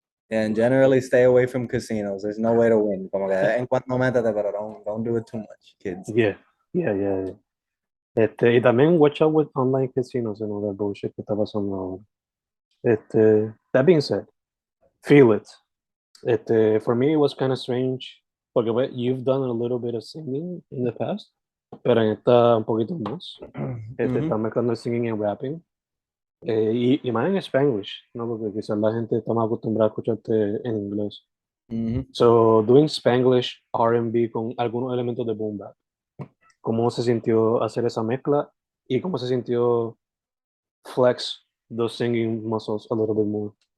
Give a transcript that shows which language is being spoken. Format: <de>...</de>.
<en>And generally stay away from casinos. There's no way to win.</en> <es>Como que en cuanto métete, pero</es> <en>don't do it too much, kids. Yeah, yeah, yeah, yeah. Y también watch out with online casinos and all that bullshit</en> <es>que está pasando ahora.</es> <en>That being said, feel it. For me, it was kind of strange, porque you've done a little bit of singing in the past.</en> <es>pero en esta un poquito más. Ujú, Están mezclando el singing y el rapping. Y más en Spanglish, ¿no? Porque quizás la gente está más acostumbrada a escucharte en inglés. ujú.</es> <en>So, doing Spanglish R&B</en> <es>con algunos elementos de</es> <en>boom bap.</en> <es>¿Cómo se sintió hacer esa mezcla? ¿Y cómo se sintió</es> <en>flex those singing muscles a little bit more?</en>